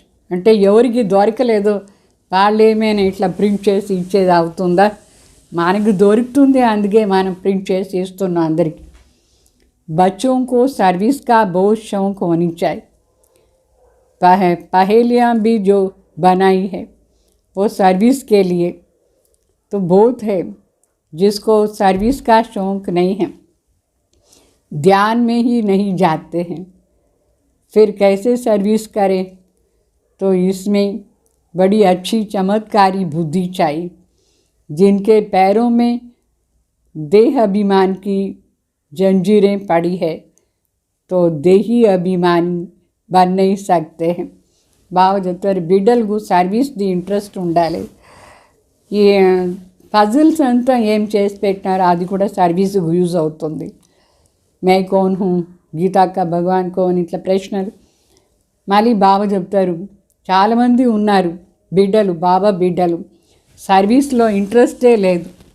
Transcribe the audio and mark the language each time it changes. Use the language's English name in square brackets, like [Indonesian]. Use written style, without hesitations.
[Telugu] అంటే ఎవరికి దొరకలేదో వాళ్ళు ఏమైనా ఇట్లా ప్రింట్ చేసి ఇచ్చేది అవుతుందా, మనకు దొరుకుతుంది, అందుకే మనం ప్రింట్ చేసి ఇస్తున్నాం అందరికీ. [Hindi] बच्चों को सर्विस का बहुत शौक होनी चाहिए. पहेलियाँ भी जो बनाई है वो सर्विस के लिए, तो बहुत है जिसको सर्विस का शौक नहीं है, ध्यान में ही नहीं जाते हैं, फिर कैसे सर्विस करें. तो इसमें बड़ी अच्छी चमत्कारी बुद्धि चाहिए. जिनके पैरों में देह अभिमान की जंजीरें पड़ी है तो देही अभिमानी बन नहीं सकते हैं. [Telugu] బాగా చెప్తారు, బిడ్డలకు సర్వీస్ది ఇంట్రెస్ట్ ఉండాలి. ఈ పజిల్స్ అంతా ఏం చేసి పెట్టినారో అది కూడా సర్వీస్కి యూజ్ అవుతుంది. [Hindi] మే కౌన్ హూ, గీతా కా భగవాన్ కౌన్, [Telugu] ఇట్లా ప్రశ్నలు. మళ్ళీ బాబా చెప్తారు, చాలామంది ఉన్నారు బిడ్డలు, బాబా బిడ్డలు సర్వీస్లో ఇంట్రెస్టే లేదు,